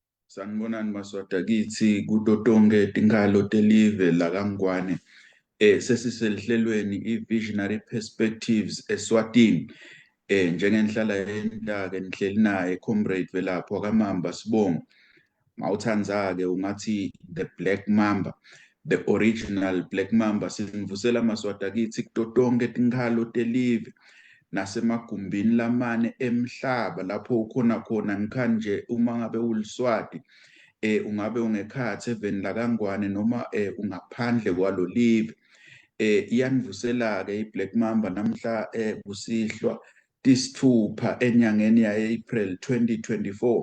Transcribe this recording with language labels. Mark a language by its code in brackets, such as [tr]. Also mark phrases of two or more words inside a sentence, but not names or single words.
[ss] Sanibonani Maswati kithi kuto tonke tinkhalo telive la kaNgwane sesiselihlelweni i-Visionary Perspectives eSwatini njengenihlala yenta-ke nihleli naye comrade Velaphi wakamamba Sibongo. Mawuthandza-ke ungathi [en] the Black Mamba, the original Black Mamba. [ss] Sinivusela Maswati kithi kuto tonke tinkhalo telive nasemagumbini lamane emhlaba lapho ukhona khona ngikhanje uma ngabe uliswati ungabe ungekhathe eveni la kaNgwane noma ungaphandle kwalo live iyanivusela-ke iBlack Mamba namhla kusihlwa tisithupha enyangeni ya-April 2024.